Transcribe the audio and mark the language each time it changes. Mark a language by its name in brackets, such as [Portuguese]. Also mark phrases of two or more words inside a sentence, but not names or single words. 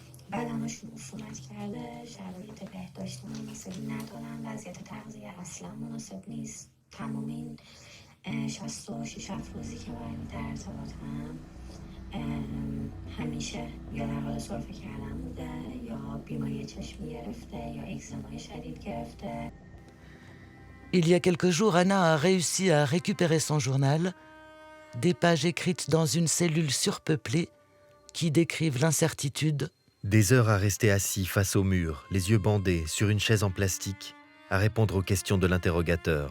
[Persian] بدنشون عفونت کرده، شرایط بهداشتی مناسبی ندارن، وضعیت تغذیه اصلا مناسب نیست. تمام این 66 افرازی که با این در ارتباطم همیشه یا در حال سرفه کردن بوده یا بیماری چشمی گرفته یا اکزیمای شدید گرفته. [French] Il y a quelques jours, Anna a réussi à récupérer son journal, des pages écrites dans une cellule surpeuplée qui décrivent l'incertitude. Des heures à rester assis face au mur, les yeux bandés, sur une chaise en plastique, à répondre aux questions de l'interrogateur.